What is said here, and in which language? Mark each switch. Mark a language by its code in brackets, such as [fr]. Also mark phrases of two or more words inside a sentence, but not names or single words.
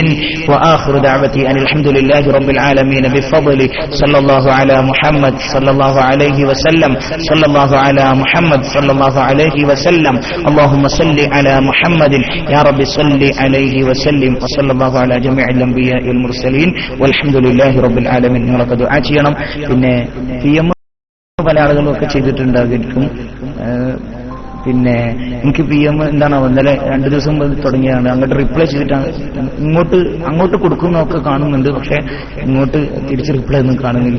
[ar] وآخر دعوتي أن الحمد لله رب العالمين بفضل صلى الله على محمد صلى الله عليه وسلم صلى الله على محمد صلى الله عليه وسلم. اللهم صل على محمد يا رب صل عليه وسلم وصلى الله على جميع الأنبياء والمرسلين والحمد لله رب العالمين. [ml] നിങ്ങളൊക്കെ ദുആ ചെയ്യണം. പിന്നെ PM പല ആളുകളും ഒക്കെ ചെയ്തിട്ടുണ്ടാകും. പിന്നെ എനിക്ക് PM എന്താണ് ഇന്നലെ 2 ദിവസം മുമ്പ് തുടങ്ങിയാണ്. അങ്ങോട്ട് റിപ്ലൈ ചെയ്തിട്ടാണ് അങ്ങോട്ട് കൊടുക്കുന്നതൊക്കെ കാണുന്നുണ്ട്, പക്ഷെ ഇങ്ങോട്ട് തിരിച്ച് റിപ്ലൈ ഒന്നും കാണുന്നില്ല.